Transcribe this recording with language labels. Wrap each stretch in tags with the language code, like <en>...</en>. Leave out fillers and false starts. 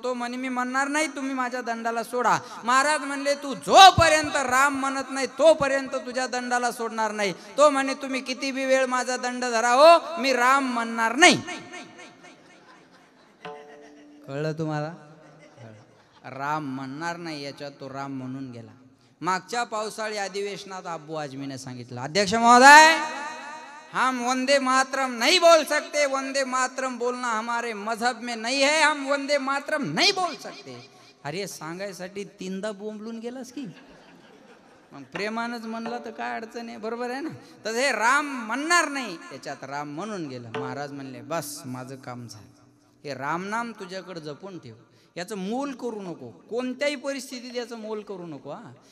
<mr>तो म्हणे मी म्हणणार नाही, तुम्ही माझ्या दंडाला सोडा. महाराज म्हणले तू जोपर्यंत राम म्हणत नाही तोपर्यंत तुझ्या दंडाला सोडणार नाही. तो म्हणे तुम्ही किती बी वेळ माझा दंड धरा हो, मी राम म्हणणार नाही. कळलं तुम्हाला? राम म्हणणार नाही, याच्यात तो राम म्हणून गेला. मागच्या पावसाळी अधिवेशनात अब्बू आजमीने सांगितलं,</mr> <hi>अध्यक्ष महोदय हम वंदे मातरम नहीं बोल सकते, वंदे मातरम बोलना हमारे मजहब में नहीं है, हम वंदे मातरम नहीं बोल सकते.</hi> <mr>अरे सांगायसाठी 3दा बोंबलून गेलास की, मग प्रेमानच म्हणलं तर काय अडचण आहे, बरोबर आहे ना. तर हे राम म्हणणार नाही, त्याच्यात राम म्हणून गेलं. महाराज म्हणले बस माझं काम झालं, हे रामनाम तुझ्याकडे जपून ठेव, याचं मोल करू नको, कोणत्याही परिस्थितीत याचं मोल करू नको हा.</mr>